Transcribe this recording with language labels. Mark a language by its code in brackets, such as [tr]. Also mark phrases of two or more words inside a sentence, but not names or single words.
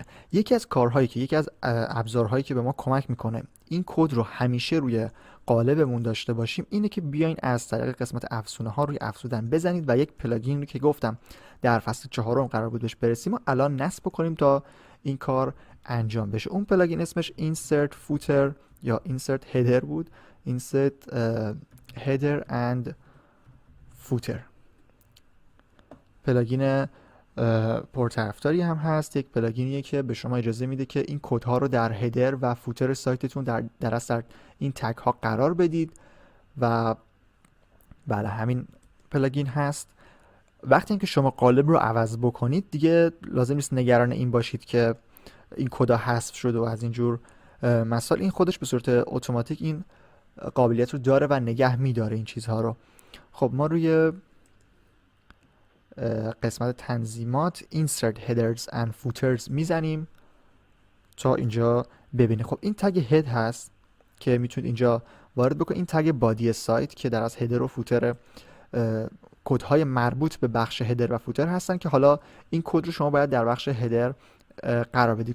[fa] یکی از ابزارهایی که به ما کمک میکنه این کد رو همیشه روی قالبمون داشته باشیم اینه که بیاین از طریق قسمت افزونه ها روی افزودن بزنید و یک پلاگین رو که گفتم در فصل 4 قرار بود بهش برسیم و الان نصب کنیم تا این کار انجام بشه. اون پلاگین اسمش insert footer یا insert header بود، insert header and footer. پلاگین پرطرفداری هم هست، یک پلاگینیه که به شما اجازه میده که این کدها رو در هدر و فوتر سایتتون در این تگ ها قرار بدید و بله همین پلاگین هست. وقتی که شما قالب رو عوض بکنید دیگه لازم نیست نگران این باشید که این کدا حذف شده و از اینجور مسائل. این خودش به صورت اتوماتیک این قابلیت رو داره و نگه میداره این چیزها رو. خب ما روی قسمت تنظیمات insert headers and footers میزنیم تا اینجا ببینید. خب این تگ هد هست که میتونید اینجا وارد بکنید. این تگ بادی سایت که در از هدر و فوتر کدهای مربوط به بخش هدر و فوتر هستن که حالا این کد رو شما باید در بخش هدر قرار بدید.